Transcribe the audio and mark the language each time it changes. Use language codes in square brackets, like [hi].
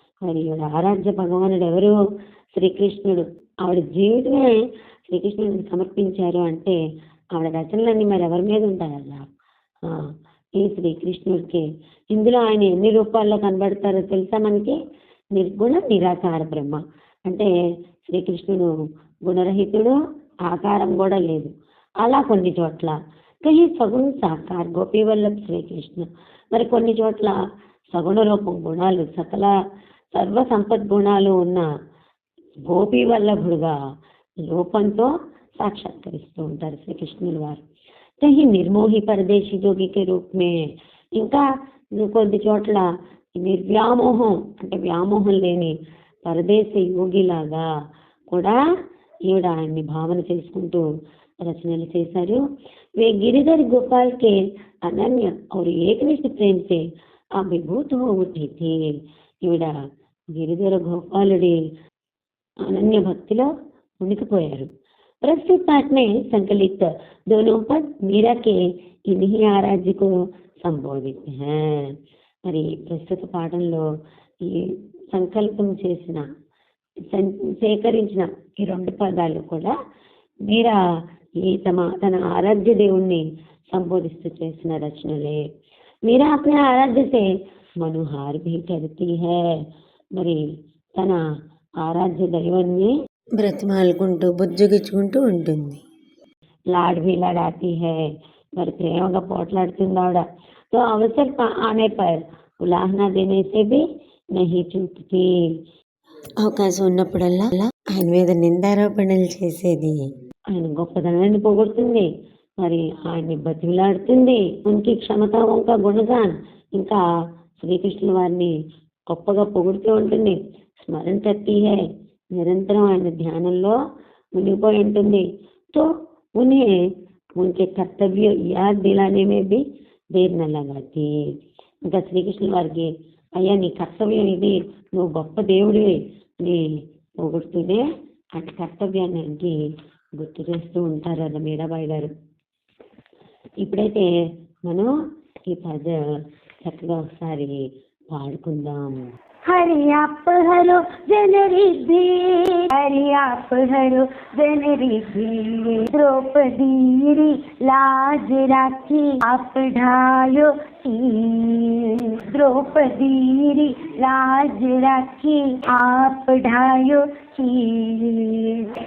[te] और ఈవిడ ఆరాధ్య భగవానుడు ఎవరు? శ్రీకృష్ణుడు। ఆవిడ జీవితమే శ్రీకృష్ణుడికి సమర్పించారు అంటే ఆవిడ రచనలన్నీ మరి ఎవరి మీద ఉంటాయల్లా? ఈ శ్రీకృష్ణుడికి। ఇందులో ఆయన ఎన్ని రూపాల్లో కనబడతారో తెలుసా మనకి? నిర్గుణ నిరాకార బ్రహ్మ అంటే శ్రీకృష్ణుడు గుణరహితుడు, ఆకారం కూడా లేదు అలా కొన్ని చోట్ల। [hi] కహి సగుణ సాకార్ గోపీ వల్లభ శ్రీకృష్ణ, [te] మరి కొన్ని చోట్ల సగుణ రూపం గుణాలు సకల సర్వ సంపద్గుణాలు ఉన్న గోపీ వల్లభుడుగా రూపంతో సాక్షాత్కరిస్తూ ఉంటారు శ్రీకృష్ణుడు వారు। [hi] కహి నిర్మోహి పరదేశీ జోగి కే రూప్ మే, [te] ఇంకా కొన్ని చోట్ల నిర్వ్యామోహం అంటే వ్యామోహం లేని పరదేశీ యోగిలాగా కూడా ఈవిడ ఆయన్ని భావన చేసుకుంటూ రచనలు చేశారు। [hi] వే గిరిధర్ గోపాల్ కే అనన్య और एकनिष्ठ प्रेम से अभिभूत हो उठी थी। [te] ఈవిడ గిరిధర గోపాలుడి అనన్య భక్తిలో ఉనికిపోయారు। [hi] प्रस्तुत पाठ में संकलित दोनों पद मीरा के इन्हीं आराध्य को संबोधित हैं। [te] మరి ప్రస్తుత పాఠంలో ఈ సంకల్పం చేసిన సేకరించిన ఈ రెండు పదాలు కూడా మీరా ఈ తన ఆరాధ్య దేవుణ్ణి సంబోధిస్తూ చేసిన రచనలే। [hi] మీరా अपने आराध्य से मनुहार भी करती है। [te] మరి తన ఆరాధ్య దైవాన్ని బ్రతిమాలుకుంటూ బుజ్జగించుకుంటూ ఉంటుంది। [hi] लाड भी लड़ाती है, [te] మరి ప్రేమగా పోట్లాడుతుంది ఆవిడ। [hi] तो अवसर आने पर उलाहना देने से भी नहीं चूकती। [te] అవకాశం ఉన్నప్పుడల్లా ఆయన మీద నిందారోపణలు చేసేది। ఆయన గొప్పదనాన్ని పొగుడుతుంది, మరి ఆయన్ని బతిలాడుతుంది। [hi] ఉనికి క్షమతాओं का गुणगान, [te] ఇంకా శ్రీకృష్ణుల వారిని గొప్పగా పొగుడుతూ ఉంటుంది। స్మరణ [hi] करती है, [te] నిరంతరం ఆయన ధ్యానంలో మునిగిపోయి ఉంటుంది। [hi] तो उन्हें उनके कर्तव्य याद दिलाने में भी देर न लगाती। [te] ఇంకా శ్రీకృష్ణుల వారికి అయ్యా నీ కర్తవ్యం ఇది, నువ్వు గొప్ప దేవుడివి నీ పొగుడుతూనే అటు కర్తవ్యానికి గుర్తు చేస్తూ ఉంటారు అలా మీరాబాయి గారు। ఇప్పుడైతే మనం ఈ పద చక్కగా ఒకసారి పాడుకుందాం। [hi] हरि आप हरो जनरिद्धि, हरि आप हरो जनरिद्धि। द्रौपदी री लाज राखी आप ढायो शील। द्रौपदी री लाज राखी आप ढायो शील।